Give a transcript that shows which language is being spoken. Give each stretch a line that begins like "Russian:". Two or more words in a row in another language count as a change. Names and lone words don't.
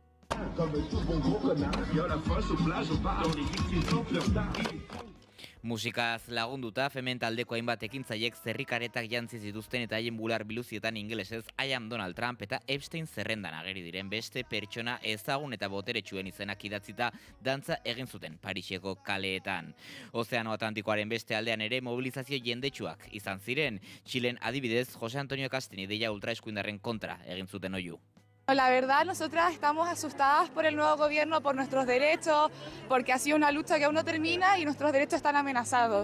Basque: Musikaz lagunduta, femen taldeko hainbat ekintzaiek zerrikaretak jantzi zituzten eta haien bular biluzietan ingelesez
English: I am Donald Trump
Basque: eta Epstein zerrendan ageri diren beste pertsona ezagun eta boteretsuen izenak idatzita dantza egin zuten Pariseko kaleetan. Ozeano Atlantikoaren beste aldean ere mobilizazio jendetsuak izan ziren. Txilen adibidez, Jose Antonio Castini deia ultraeskuindarren kontra egin zuten oihu.
Spanish: La verdad, nosotras estamos asustadas por el nuevo gobierno, por nuestros derechos, porque ha sido una lucha que aún no termina y nuestros derechos están amenazados.